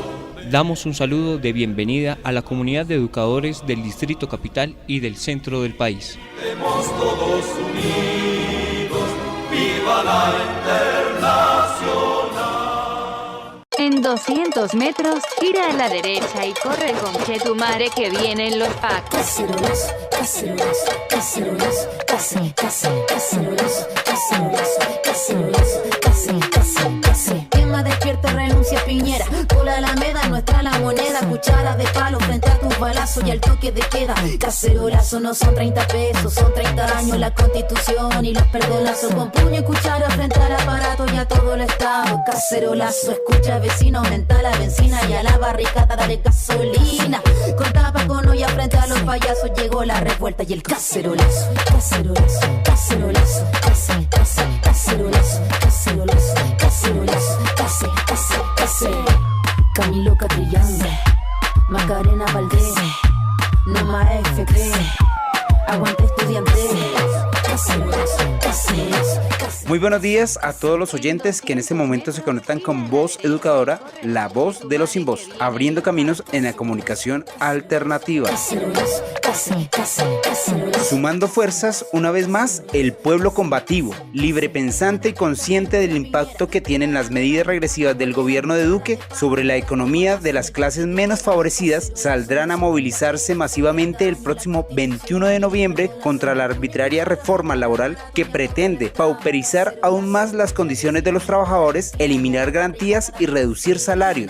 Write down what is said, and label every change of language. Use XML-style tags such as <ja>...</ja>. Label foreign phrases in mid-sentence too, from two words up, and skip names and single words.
<es>Damos un saludo de bienvenida a la comunidad de educadores del Distrito Capital y del centro del país. Estemos todos unidos, viva la Internacional. En 200 metros, gira a la derecha y corre con Chetumare que vienen los pacos. Cacerolazo, cacerolazo, cacerolazo, cacerolazo, cacerolazo, cacerolazo, cacerolazo. Quema despierta, renuncia Piñera. Por la Alameda, nuestra la moneda. Cuchara de palo frente a tus balazos y al toque de queda. Cacerolazo no son 30 pesos, son 30 años la Constitución y los perdonazos. Con puño y cuchara frente al aparato y a todo el Estado. Cacerolazo, escucha vecino, aumenta la benzina y a la barricada dale gasolina. Con tapa con olla frente a los payasos llegó la revuelta y el cacerolazo. Cacerolazo, cacerolazo, cacerolazo, cacerolazo, cacerolazo, cacerolazo, cacerolazo. Camilo Catrillanza, Macarena Valdés, Noma FP, aguante estudiante. Cacerolazo, cacerolazo. Muy buenos días a todos los oyentes que en este momento se conectan con Voz Educadora, la voz de los sin voz, abriendo caminos en la comunicación alternativa. Sumando fuerzas, una vez más, el pueblo combativo, libre pensante y consciente del impacto que tienen las medidas regresivas del gobierno de Duque sobre la economía de las clases menos favorecidas, saldrán a movilizarse masivamente el próximo 21 de noviembre contra la arbitraria reforma laboral que pretende pauperizar aún más las condiciones de los trabajadores, eliminar garantías y reducir salarios.</es>